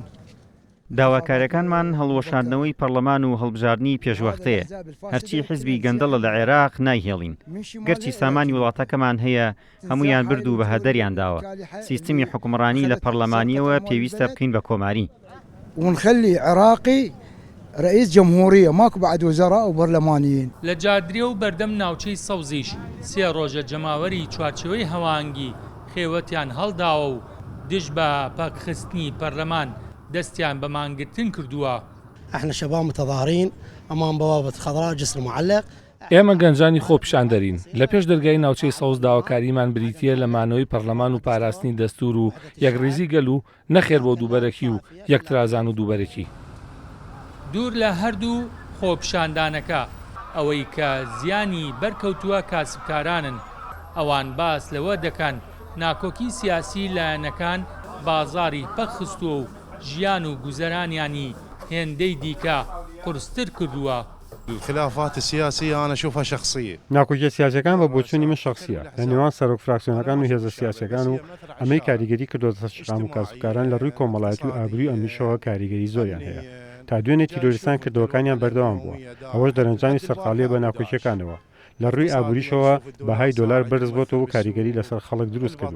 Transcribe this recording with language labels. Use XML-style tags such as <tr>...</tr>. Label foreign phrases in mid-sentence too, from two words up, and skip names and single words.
<ckb>داواکاریەکانمان هەڵوەشاندنەوەی پەرلەمان و هەڵبژاردننی پێشوەختەیە. هەرچی حزبی گەندەڵە لە عێراق نایهێڵین. گەرچی سامانی وڵاتەکەمان هەیە هەمویان برد و بەهەدەریان داوە. سیستمی حکومڕانی لە پەرلەمانیەوە پێویستە بکەین بە کۆماری.</ckb> <ar>ونخلي عراقي رئيس جمهورية ماكو بعد وزراء وبرلمانيين.</ar> <ckb>لە جادرێ و بەردەم ناوچەی سەوزیش 3 ڕۆژە جەماوەری چوارچێوەی هەوانگی خێوەتیان هەڵداوە و دژ بە پاکخستنی پەرلەمان دەستیان بە مانگرتن کردووە.</ckb> <ar>احنا شباب متظاهرين امام بوابة خضراء جسر معلق.</ar> <ckb>ئێمە گەنجانی خۆپیشاندەرین. لە پێش دەرگای ناوچەی سەوز داواکاریمان بریتیە لە مانەوەی پەرلەمان و پاراستنی دەستور و یەکڕێزی گەل و نەخێر بۆ دووبەرەکی و یەکترازان و دووبەرەکی. دوور لە هەردوو خۆپیشاندانەکە ئەوەی کە زیانی بەرکەوتووە کاسبکارانن ئەوان باس لەوە دەکەن ناکۆکی سیاسی لایەنەکان بازاری پەخستووە و ژیان و گوزەرانیانی هێندەی دیکە قورستر کردووە.</ckb> <ar>الخلافات السياسية أنا أشوفها شخصية.</ar> <ckb>ناکۆکیە سیاسەکان بە بۆچوونی من شخصیە لە نێوان سەرۆک فراکسیۆنەکان و هێزە سیاسەکان و ئەمەی کاریگەری کردوتە شقام و کاسبکاران لە ڕووی کۆمەڵایەتی و ئابرووی ئەمیشەوە کاریگەری زۆریان هەیە. تا دوێنێ تیرۆریستان کردەوەکانیان بەردەوام بووە. ئەوەش دەرەنجامی سەرقاڵیە بە ناکۆکیەکانەوە. لە ڕووی ئابووریشەوە بەهای دۆلار بەرز بۆتەوە و کاریگەری لەسەر خەڵک دروست کردووە.</ckb>